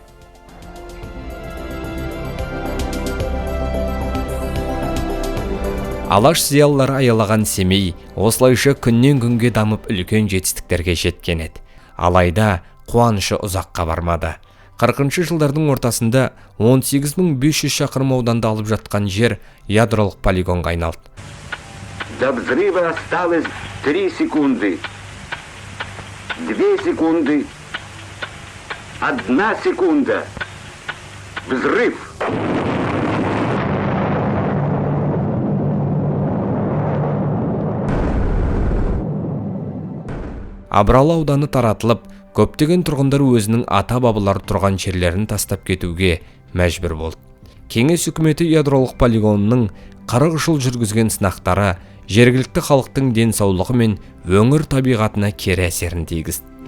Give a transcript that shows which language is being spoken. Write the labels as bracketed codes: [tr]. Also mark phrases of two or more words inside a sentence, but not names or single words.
[kk] Алаш зиялылары аялаған Семей осылайша күннен күнге дамып үлкен жетістіктерге жеткен еді. Алайда қуанышы ұзаққа бармады. 40-шы жылдардың ортасында 18500 шақырым ауданда алып жатқан жер ядролық полигонға айналды. [ru] До взрыва осталось 3 секунды. 2 секунды. 1 секунда. Взрыв. [kk] Абралы ауданы таратылып, көптеген тұрғындар өзінің ата-бабалары тұрған жерлерін тастап кетуге мәжбүр болды. Кеңес үкіметі ядролық полигонның 40 жыл жүргізген сынақтары жергілікті халықтың денсаулығы мен өңір табиғатына кері әсерін тигізді.